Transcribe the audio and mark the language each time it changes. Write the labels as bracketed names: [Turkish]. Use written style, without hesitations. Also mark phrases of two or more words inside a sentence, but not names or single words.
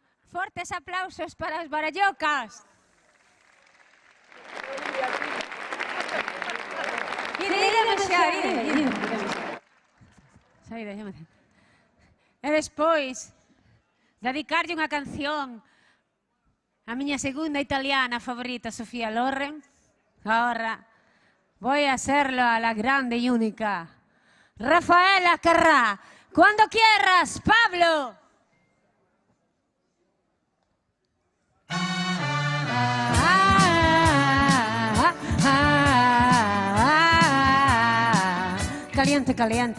[Galician] Fortes aplausos para os barallocas. E despois, dedicarlle unha canción a miña segunda italiana favorita, Sofía Loren. [Spanish] Ahora voy a hacerlo a la grande y única Rafaela Carrà. Cuando quieras, Pablo. Caliente, caliente.